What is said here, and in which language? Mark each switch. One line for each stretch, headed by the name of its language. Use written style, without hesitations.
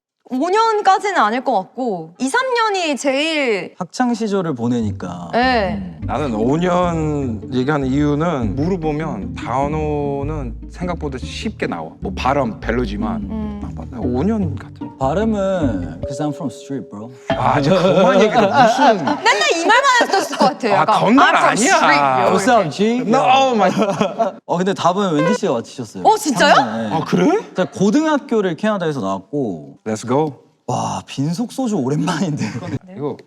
Korean: 5년까지는 아닐 것 같고 2, 3년이 제일. 학창 시절을 보내니까. 네. 나는 5년 얘기하는 이유는 물어보면 단어는 생각보다 쉽게 나와. 뭐 발음 별로지만 5년 같은. 발음은
English: because I'm from street, bro.
Korean: 이제 그만 얘기해. 무슨 맨날 이 말만 했었을 것 같아요. 약간, 건말
English: I'm from
Korean: 아니야.
English: street, yo. What's up, G? No, my.
Korean: 근데 답은 웬디 씨가 맞히셨어요. 진짜요? 네. 그래? 제가 고등학교를 캐나다에서 나왔고
English: Let's go.
Korean: 와, 빈속 소주 오랜만인데. 이거